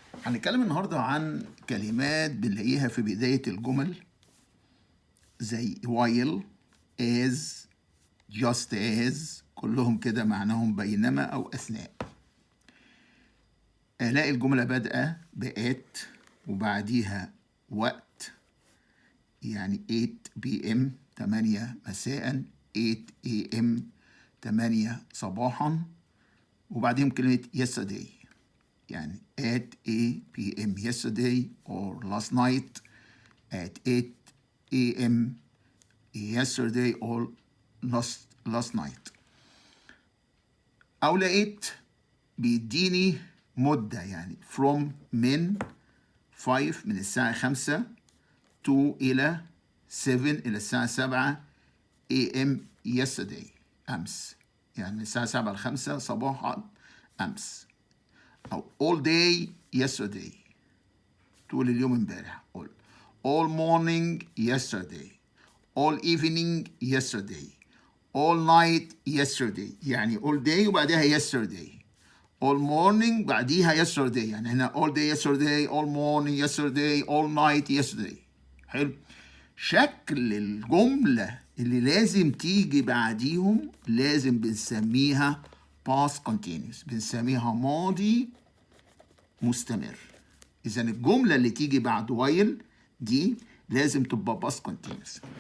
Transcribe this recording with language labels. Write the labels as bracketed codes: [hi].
[ar] هنتكلم النهارده عن كلمات بنلاقيها في بداية الجمل زي while, as, just as، كلهم كده معناهم بينما أو أثناء. ألاقي الجملة بادئة بآت وبعديها وقت، يعني 8 PM 8 مساء، 8 AM 8 صباحا، وبعدين كلمة yesterday يعني [en] at 8 PM yesterday or last night [ar] at 8 AM yesterday or last night. أو لقيت بيديني مدة، يعني from من 5 من الساعة 5 to إلى 7 إلى الساعة 7 AM yesterday أمس، يعني من الساعة 7 ل 5 صباحا أمس. أو [en] all day yesterday [ar] طول اليوم امبارح. [en] all morning yesterday, all evening yesterday, all night yesterday، يعني all day وبعدها yesterday. all morning بعديها yesterday، [ar] يعني هنا [en] all day yesterday, all morning yesterday, all night yesterday. [ar] حلو. شكل الجملة اللي لازم تيجي بعديهم لازم بنسميها past continuous، بنسميها ماضي مستمر. إذا الجملة اللي تيجي بعد while دي لازم تبقى past continuous.